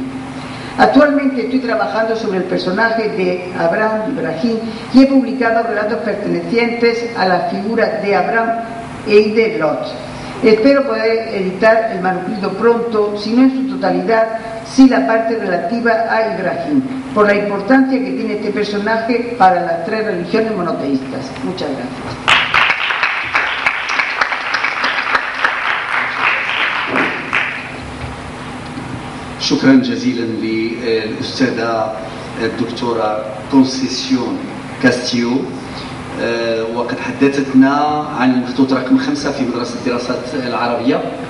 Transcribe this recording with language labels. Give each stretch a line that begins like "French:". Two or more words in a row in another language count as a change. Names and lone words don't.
Spanish: Actualmente estoy trabajando sobre el personaje de Abraham y Ibrahim y he publicado relatos pertenecientes a las figuras de Abraham y de Lot. Espero poder editar el manuscrito pronto, si no en su totalidad, sí la parte relativa a Ibrahim, por la importancia que tiene este personaje para las tres religiones monoteístas. Muchas gracias.
Arabic: شكرا جزيلا للأستاذة الدكتورة كونسيسيون كاستيو وقد حدثتنا عن المخطوط رقم 5 في مدرسة الدراسات العربية.